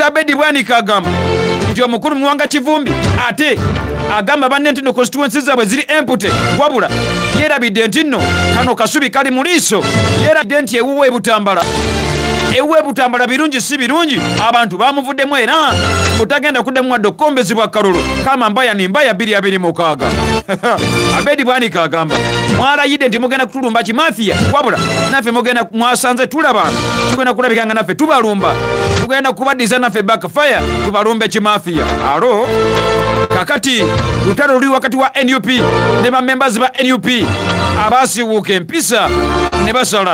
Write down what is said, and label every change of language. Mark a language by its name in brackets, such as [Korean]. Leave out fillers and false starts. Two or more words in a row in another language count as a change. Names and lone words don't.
[Ganda] Abedi Bwanika agamba nti omukulu Muwanga Kivumbi ate agamba banne nti no constituencies zaabwe ziri empute, wabula yeerabidde nti nno kano kasubi kali mu liiso. Yeerabidde nti ewuwe Butambala birungi si birungi, abantu bamuvuddemu era butagenda kuddamu wadde okukombezebwa kalulu [Swahili] kama mbaya ni mbaya [Ganda] 2026. Abedi Bwanika agamba mwalayidde nti mugenda kutulumba kimafiya, wabula naffe mugenda mwasanze tulaba tugenda kulabikanga naffe tubalumba, tugenda kubaddiza naffe backfire tubalumbe kimafiya. Alo kakati lutalo luli wakati wa NUP ne bamembazi ba NUP abasiwuuka empisa ne basala.